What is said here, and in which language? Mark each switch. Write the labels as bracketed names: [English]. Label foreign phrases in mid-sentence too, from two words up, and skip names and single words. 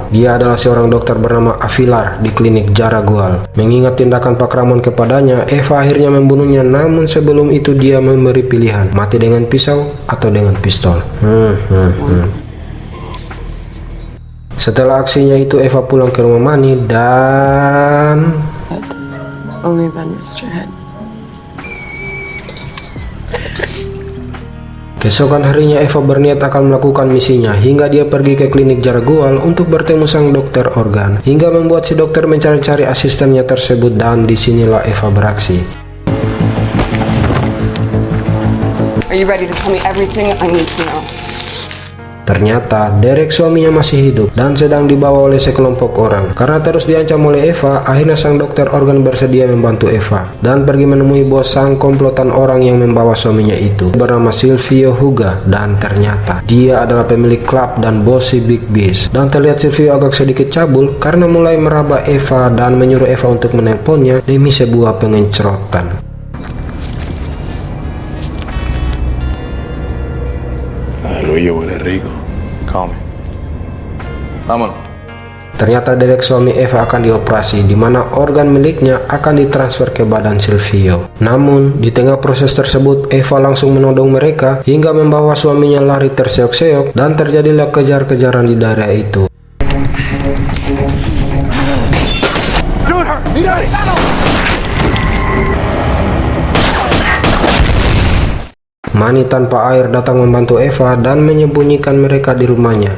[Indonesian] Dia adalah seorang dokter bernama Avilar di klinik Jaragual. Mengingat tindakan Pak Ramon kepadanya, Eva akhirnya membunuhnya, namun sebelum itu dia memberi pilihan, mati dengan pisau atau dengan pistol. Setelah aksinya itu, Eva pulang ke rumah Manny dan... [English] Only then rest your head. [Indonesian] Keesokan harinya Eva berniat akan melakukan misinya hingga dia pergi ke klinik Jaragual untuk bertemu sang dokter organ hingga membuat si dokter mencari-cari asistennya tersebut dan disinilah Eva beraksi. [English] Are you ready to tell me everything I need to know? [Indonesian] Ternyata Derek suaminya masih hidup dan sedang dibawa oleh sekelompok orang. Karena terus diancam oleh Eva, akhirnya sang dokter organ bersedia membantu Eva dan pergi menemui bos sang komplotan orang yang membawa suaminya itu bernama Silvio Huga. Dan ternyata dia adalah pemilik klub dan bos si Big Beast. Dan terlihat Silvio agak sedikit cabul karena mulai meraba Eva dan menyuruh Eva untuk menelponnya demi sebuah pengencrotan. [Spanish] Luis huele rico. [English] Call me. [Spanish] Vámonos. [Indonesian] Ternyata Derek suami Eva akan dioperasi di mana organ miliknya akan ditransfer ke badan Silvio. Namun di tengah proses tersebut Eva langsung menodong mereka hingga membawa suaminya lari terseok-seok dan terjadilah kejar-kejaran di daerah itu. Manny tanpa air datang membantu Eva dan menyembunyikan mereka di rumahnya.